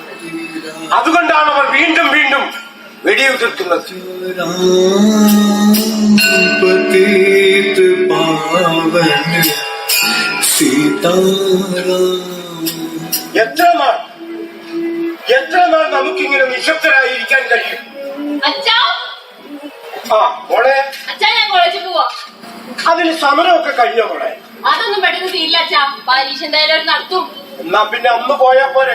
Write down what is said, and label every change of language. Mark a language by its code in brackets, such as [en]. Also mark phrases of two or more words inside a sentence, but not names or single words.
[ml] അതുകൊണ്ടാണ് അവർ വീണ്ടും വീണ്ടും വെടിയുതിർക്കുന്നത്. [hi] पतित पावन सीताराम. [ml] എത്ര നാൾ നമുക്കിങ്ങനെ നിശബ്ദരായിരിക്കാൻ കഴിയും? അച്ഛാ, ആ മോളെ, അച്ഛാ ഞാൻ കോളേജിൽ പോവാ. അതിന് സമരമൊക്കെ കഴിഞ്ഞ മോളെ? അതൊന്നും പെട്ടെന്ന് തീരില്ല അച്ഛാ. പരീക്ഷ എന്തായാലും നടത്തും. എന്നാ പിന്നെ അന്ന് പോയാ പോരെ?